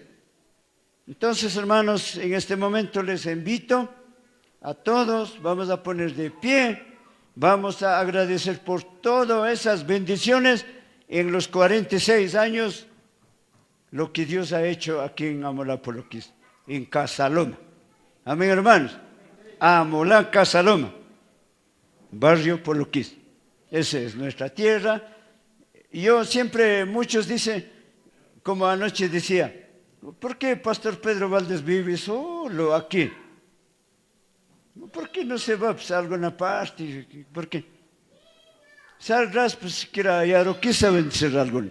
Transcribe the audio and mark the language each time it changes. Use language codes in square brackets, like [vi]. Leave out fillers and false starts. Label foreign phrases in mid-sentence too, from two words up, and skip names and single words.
[es] Entonces, hermanos, en este momento les invito a todos, vamos a poner de pie, vamos a agradecer por todas esas bendiciones en los 46 años, lo que Dios ha hecho aquí en Amolá Poloquis, en Casaloma. Amén, hermanos. Amolá, Casaloma, barrio Poloquis. Esa es nuestra tierra. Yo siempre, muchos dicen, como anoche decía, ¿por qué Pastor Pedro Valdés vive solo aquí? ¿Por qué no se va pues, a alguna parte? ¿Por qué? Saldrás, pues siquiera a Yaroquí saben ser algunos.